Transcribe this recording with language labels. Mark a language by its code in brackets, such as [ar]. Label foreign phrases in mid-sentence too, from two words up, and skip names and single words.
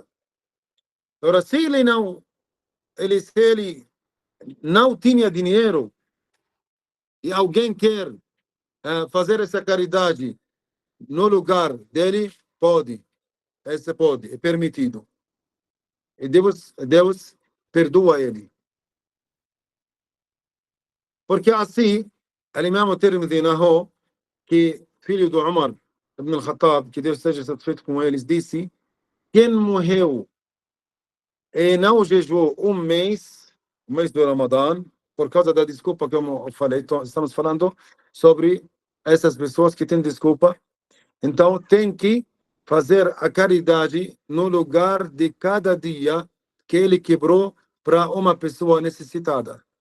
[pt] Agora, se ele não tinha dinheiro e alguém quer fazer essa caridade no lugar dele, pode. Esse pode, é permitido. E Deus perdoa ele. Porque assim, Imam Tirmidhi narrou que filho do Umar ibn al-Khattab, que Deus esteja satisfeito com eles, disse: quem morreu e não jejuou um mês, o mês do Ramadã, por causa da desculpa que eu falei, estamos falando sobre essas pessoas que têm desculpa, então tem que fazer a caridade no lugar de cada dia que ele quebrou para uma pessoa necessitada.